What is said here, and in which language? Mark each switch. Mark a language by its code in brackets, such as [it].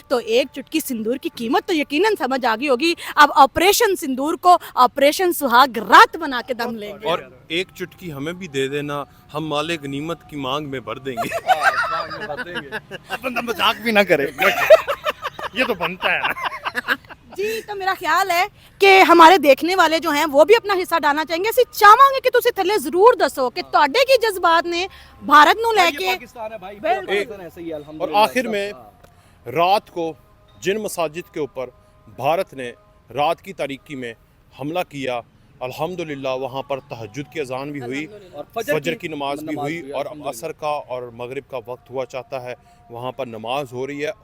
[hi] तो एक चुटकी सिंदूर की कीमत तो यकीनन समझ आ गई होगी। अब ऑपरेशन सिंदूर को ऑपरेशन सुहाग रात बना के दम लेंगे। और एक चुटकी हमें भी दे देना, हम माले गनीमत की मांग में भर देंगे। बंदा मजाक भी ना करे। ये तो बनता है ना। जी, तो मेरा ख्याल है कि हमारे देखने वाले जो हैं वो भी अपना हिस्सा डालना चाहेंगे। [pa] ਅਸੀਂ ਚਾਹਾਂਗੇ ਕਿ ਤੁਸੀਂ ਥੱਲੇ ਜ਼ਰੂਰ ਦੱਸੋ ਕਿ ਤੁਹਾਡੇ ਕੀ ਜਜ਼ਬਾਤ ਨੇ भारत ਨੂੰ ਲੈ के। [hi] पाकिस्तान है भाई, पाकिस्तान ऐसे ही है, और अल्हम्दुलिल्लाह। आखिर में रात को जिन मसाजिद के ऊपर भारत ने रात की तारीकी में हमला किया, अल्हम्दुलिल्लाह वहाँ पर तहज्जुद की अजान भी हुई, और फजर की नमाज भी हुई, और असर का और मगरिब का वक्त हुआ चाहता है, वहाँ पर नमाज हो रही है।